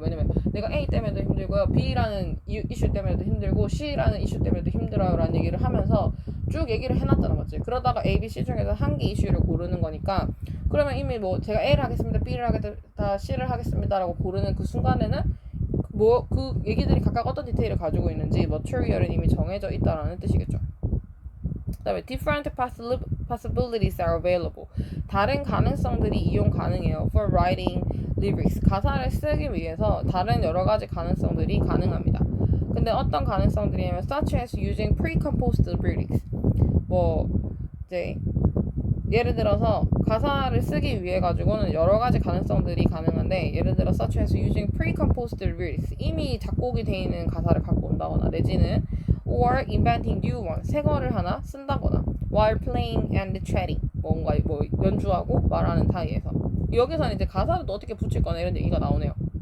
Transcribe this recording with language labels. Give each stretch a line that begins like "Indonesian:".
Korean: 왜냐면 내가 A 때문에도 힘들고요. B라는 이슈 때문에도 힘들고 C라는 이슈 때문에도 힘들어요 라는 얘기를 하면서 쭉 얘기를 해놨다는 거지. 그러다가 A, B, C 중에서 한 개 이슈를 고르는 거니까 그러면 이미 뭐 제가 A를 하겠습니다. B를 하겠다. C를 하겠습니다 라고 고르는 그 순간에는 뭐 그 얘기들이 각각 어떤 디테일을 가지고 있는지 material은 이미 정해져 있다라는 뜻이겠죠. 그다음에
English: different possibilities are available.
Korean: 다른 가능성들이 이용 가능해요.
English: For writing lyrics.
Korean: 가사를 쓰기 위해서 다른 여러 가지 가능성들이 가능합니다. 근데 어떤 가능성들이냐면
English: such as using precomposed lyrics.
Korean: 뭐 이제 예를 들어서 가사를 쓰기 위해 가지고는 여러 가지 가능성들이 가능한데 예를 들어
English: such as using precomposed lyrics
Korean: 이미 작곡이 돼 있는 가사를 갖고 온다거나 내지는
English: or inventing new one
Korean: 새 거를 하나 쓴다거나
English: while playing and chatting
Korean: 뭔가 뭐 연주하고 말하는 사이에서 여기서는 이제 가사를 또 어떻게 붙일 거나 이런 얘기가 나오네요.